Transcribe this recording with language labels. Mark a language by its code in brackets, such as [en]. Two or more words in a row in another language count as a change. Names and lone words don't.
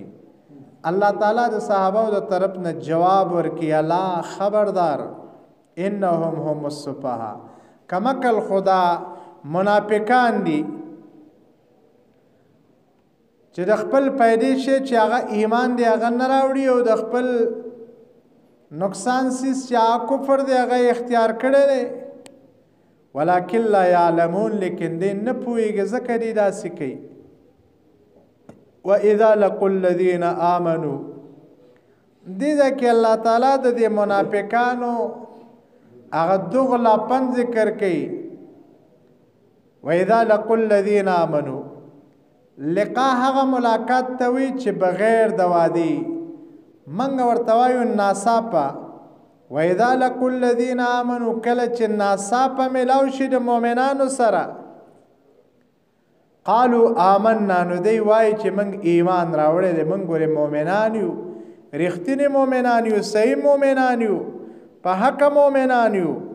[ps] الله تعالی د صحابه د طرف نه جواب ورکړي، الا خبردار [ar] انهم هم السفهاء، [ps] کمکل خدا منافقان دي چې د خپل پیدې شي چې هغه ایمان دی هغه نه راوړي او د خپل نقصان سیس چې هغه کفر دی هغه اختیار کړی دی. [ar] ولکن لا یعلمون، [ps] لیکن دی نه پوهېږي ځکه دی داسې کوي. [ar] وَإِذَا لَقُوا الَّذِينَ آمَنُوا، [ps] دې ځای کې الله تعالی د دې منافقانو هغه دغلاپن ذکر کوي. [ar] وَإِذَا لَقُوا الَّذِينَ آمَنُوا، [ps] لقا هغه ملاقات ته وي چې بغیر د وعدې، موږ ورته وایو ناڅاپه. [ar] وَإِذَا لَقُوا الَّذِينَ آمَنُوا، [ps] کله چې ناڅاپه میلاو شي د مؤمنانو سره، [ar] قالو آمنا [ps] نو دی وای چې موږ ایمان راوړی دی، موږ ګورې مؤمنان یو، رښتینې مؤمنان یو، صحیح مؤمنان یو، په حق مؤمنان یو.